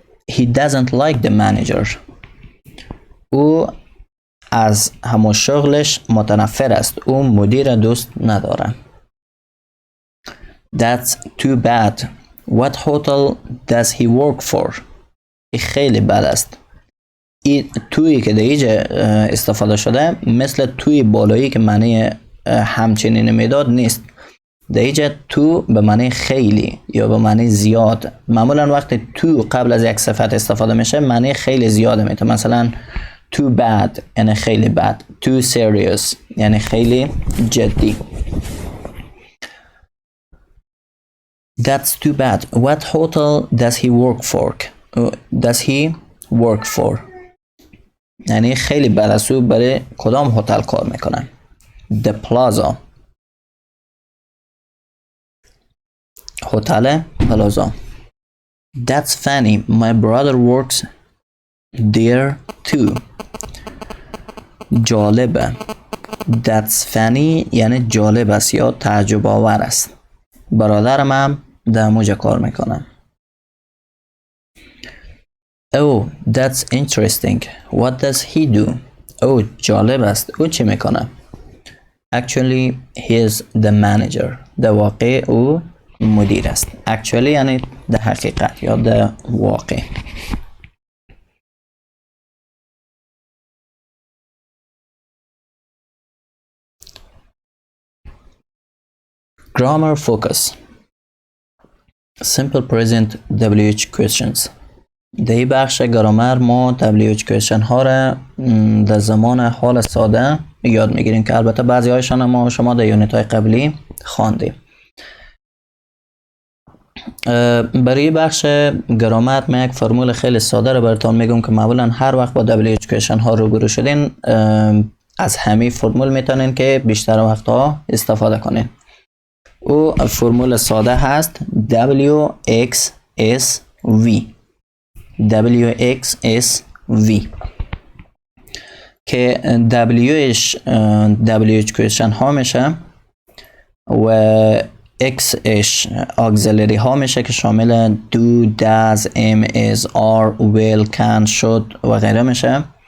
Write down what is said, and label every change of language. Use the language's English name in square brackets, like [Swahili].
[English] He doesn't like the manager. [Persian] او از همون شغلش متنفر است. او مدیر دوست نداره. [English] That's too bad. What hotel does he work for? [Persian] این خیلی بد است. این تویی که در اینجا استفاده شده مثل توی بالایی که معنی همچنین میداد نیست. در اینجا تو به معنی خیلی یا به معنی زیاد. معمولا وقتی تو قبل از یک صفت استفاده میشه معنی خیلی زیاده میده. مثلا [English] too bad [Persian] یعنی خیلی بد. [English] too serious [Persian] یعنی خیلی جدی. [English] That's too bad. What hotel does he work for? Does he work for? [Persian] یعنی خیلی بد است. او برای کدام هتل کار میکنه؟ The Plaza. هتل پلازا. [English] That's funny. My brother works there too. [Persian] جالبه. [English] That's funny [Persian] یعنی جالب است یا تعجب آور است. برادرم هم در موجه کار میکنه. [English] Oh, that's interesting. What does he do? [Persian] Oh, جالب است. او چی میکنه؟ [English] Actually, he is the manager. [Persian] در واقع او مدیر است. Actually یعنی در حقیقت یا در واقع. [English] Grammar focus. Simple present WH questions. [Persian] در این بخش گرامر ما WH question ها را در زمان حال ساده یاد میگیریم که البته بعضی هایشان ما شما در یونیت های قبلی خواندیم. برای بخش گرامر من یک فرمول خیلی ساده رو براتون میگم که معمولا هر وقت با WH question ها روبرو شدین از همین فرمول میتونین که بیشتر وقتها استفاده کنین. او فرمول ساده هست WXSV. WXSV که WH question ها میشه و Xش auxiliary ها میشه که شامل do, does, am, is, are, will, can, should و غیره میشه.